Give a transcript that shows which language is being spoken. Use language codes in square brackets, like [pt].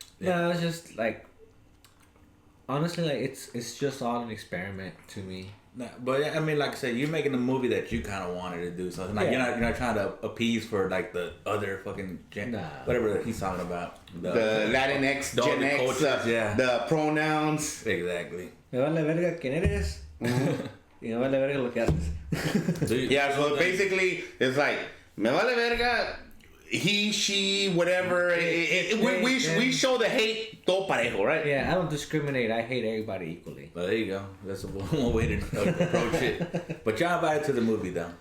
[en] No, it's just like honestly, like it's just all an experiment to me. Nah, but I mean, like I said, you're making a movie that you kind of wanted to do. So like you're not trying to appease for like the other fucking whatever he's talking about. The Latinx, Gen X, cultures, the pronouns. Exactly. [es] Me vale verga quién eres. Y me vale verga lo que haces. [en] Yeah, so basically it's like [es] me vale verga. [en] He, she, whatever. We show the hate [es] todo parejo, [en] right? Yeah, I don't discriminate. I hate everybody equally. Well, there you go. That's one way to approach it. But y'all invited to the movie, though.